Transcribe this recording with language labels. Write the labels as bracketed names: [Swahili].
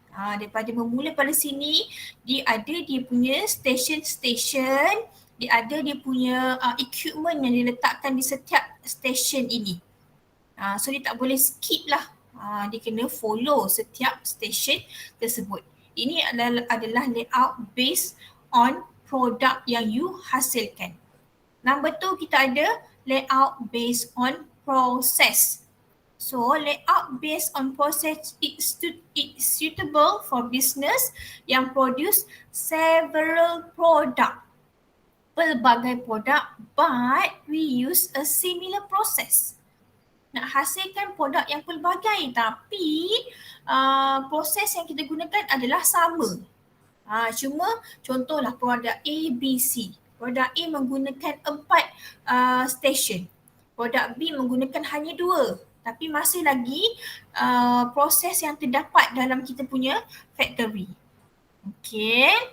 [Malay] Daripada bermula pada sini, dia ada dia punya station, dia ada dia punya equipment yang diletakkan di setiap station ini. So dia tak boleh skip lah. Dia kena follow setiap station tersebut. Ini adalah layout based on produk yang you hasilkan. [English] Number 2, [Malay] kita ada [English] layout based on process. So layout based on process it's suitable for business yang produce several product, [Malay] pelbagai produk, [English] but we use a similar process. [Malay] Nak hasilkan produk yang pelbagai tapi proses yang kita gunakan adalah sama. Cuma contohlah produk A, B, C. Produk A menggunakan 4 station. Produk B menggunakan hanya 2. Tapi masih lagi proses yang terdapat dalam kita punya factory. Okay.